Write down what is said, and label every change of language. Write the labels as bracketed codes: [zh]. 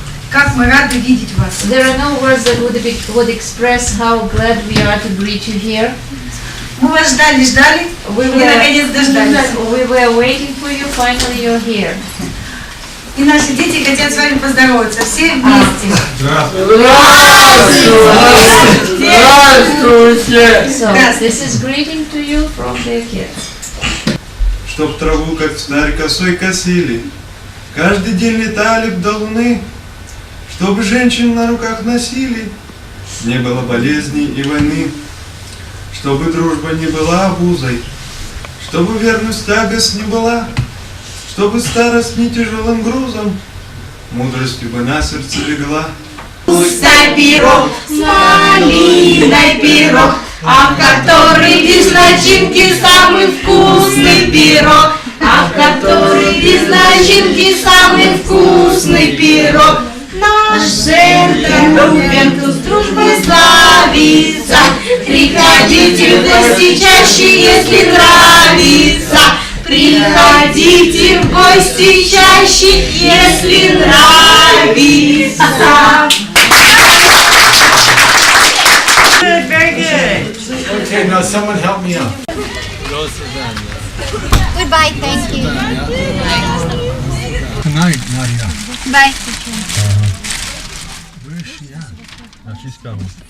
[en] There are no words that would express how glad we are to greet you here. [ru] Мы вас ждали, [en] We [ru] и наконец дождались. [en] were waiting for you, finally you're here. [ru] И наши дети хотят с вами поздороваться, все вместе. [en] So, this is greeting to you from their kids. [ru] Чтоб траву, как царь, косой косили, каждый день летали б до луны, чтобы женщин на руках носили, не было болезней и войны, чтобы дружба не была обузой, чтобы верность тягость не была, чтобы старость не тяжелым грузом, мудростью бы на сердце легла. Вкусный пирог, с малиной пирог, а который без начинки самый вкусный пирог, а который без начинки самый вкусный пирог. Наш центр Ювентус дружбой славится, приходите в гости чаще, если нравится. Приходите в гости чаще, если нравится. [en] Very good. Okay, now someone help me out. Goodbye, thank you. Good night, Nadia. Bye. Where is she at? No, she's coming.